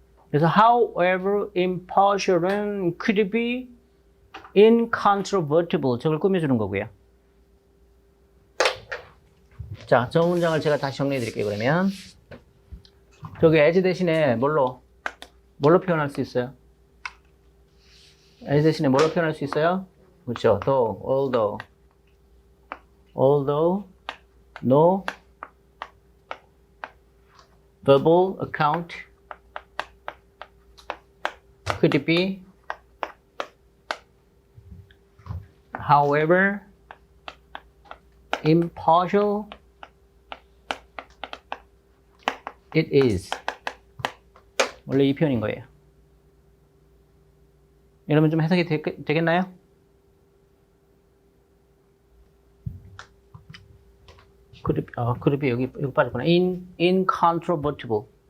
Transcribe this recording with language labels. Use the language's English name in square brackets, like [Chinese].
[English] 그래서 however impartial은 could be incontrovertible [Korean] 저걸 꾸며주는 거고요. 자, 저 문장을 제가 다시 정리해 드릴게요. 그러면 저기 as 대신에 뭘로 표현할 수 있어요? as 대신에 뭘로 표현할 수 있어요? 그렇죠. [English] though, although no verbal account could be however impartial it is. [Korean] 원래 이 표현인 거예요. 여러분 좀 해석이 되겠나요? 그룹이 여기 빠졌구나. incontrovertible.